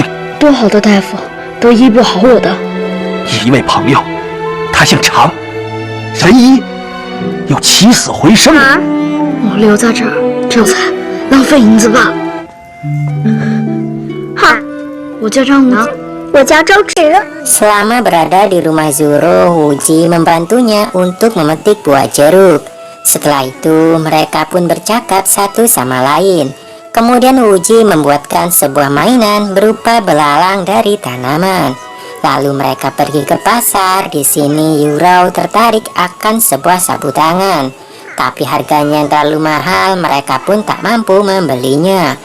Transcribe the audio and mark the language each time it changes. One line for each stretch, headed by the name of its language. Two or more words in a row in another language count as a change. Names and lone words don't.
Chinese: 多好的大夫都医不好我的。一位朋友，他姓常，神医，又起死回生。我留在这儿这才浪费银子吧。好，我叫张无忌。我叫周芷。
Indonesian: Selama berada di rumah Zoro, Wuji membantunya untuk memetik buah jeruk. Setelah itu, mereka pun bercakap satu sama lain. Kemudian Wuji membuatkan sebuah mainan berupa belalang dari tanaman. Lalu mereka pergi ke pasar. Di sini Yurao tertarik akan sebuah sapu tangan, tapi harganya yang terlalu mahal, mereka pun tak mampu membelinya.